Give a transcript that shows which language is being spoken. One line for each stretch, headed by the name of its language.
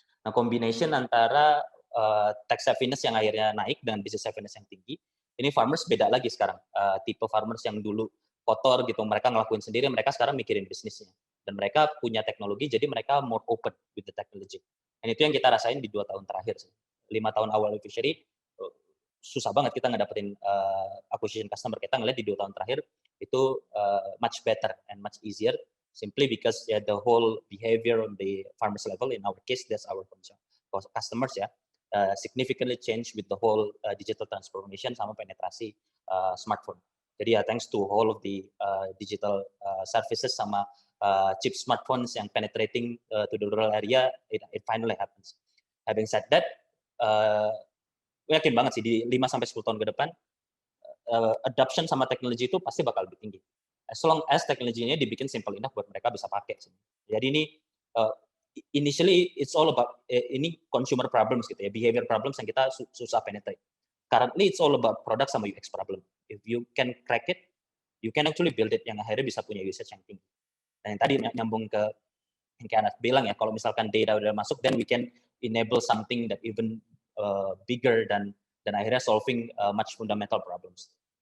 Indonesian: Nah, combination antara tech savviness yang akhirnya naik dengan business savviness yang tinggi, ini farmers beda lagi sekarang. Tipe farmers yang dulu kotor gitu, mereka ngelakuin sendiri, mereka sekarang mikirin bisnisnya. Dan mereka punya teknologi, jadi mereka more open with the technology. Dan itu yang kita rasain di 2 tahun terakhir sih. 5 tahun awal fishery, susah banget kita ngedapetin acquisition customer.
English: Kita ngeliat di 2 tahun terakhir, itu much better and much easier, simply because the whole behavior on the farmers level, in our case, that's our customers ya, significantly change with the whole digital transformation sama penetrasi smartphone. Jadi ya thanks to all of the digital services sama chip smartphones yang penetrating to the rural area, it finally happens.
Indonesian: Having said that, yakin banget sih di 5-10 tahun ke depan, adoption sama teknologi itu pasti bakal lebih tinggi. As long as teknologinya dibikin simple enough buat mereka bisa pakai. Jadi ini initially it's all about ini consumer problems gitu ya, behavior problems yang kita susah penetrate.
English: Currently it's all about product sama UX problem. If you can crack it, you can actually build it yang akhirnya bisa punya usage yang tinggi.
Indonesian: Dan yang tadi nyambung ke yang kayak Anas bilang ya, kalau misalkan data udah masuk, then we can enable something that even bigger dan akhirnya solving much fundamental problems.